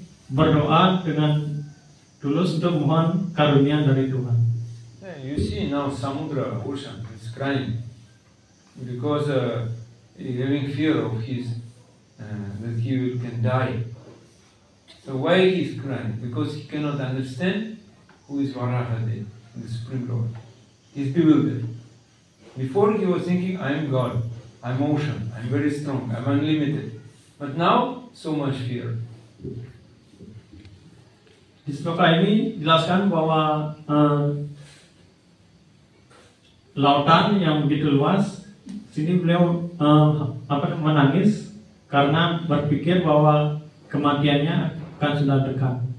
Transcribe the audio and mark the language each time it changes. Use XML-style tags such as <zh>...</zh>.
<id>berdoa dengan tulus untuk mohon karunia dari Tuhan.</id> <en>Yeah, you see now Samudra, ocean, is crying because he's having fear of that he can die. So why he's crying? Because he cannot understand who is Varahadev, the Supreme Lord. He's bewildered. Before he was thinking, I am God, I'm ocean, I'm very strong, I'm unlimited. But now, so much fear.</en> <id>Di sloka ini dijelaskan bahwa lautan yang begitu luas, sini beliau menangis karena berpikir bahwa kematiannya akan sudah dekat.</id>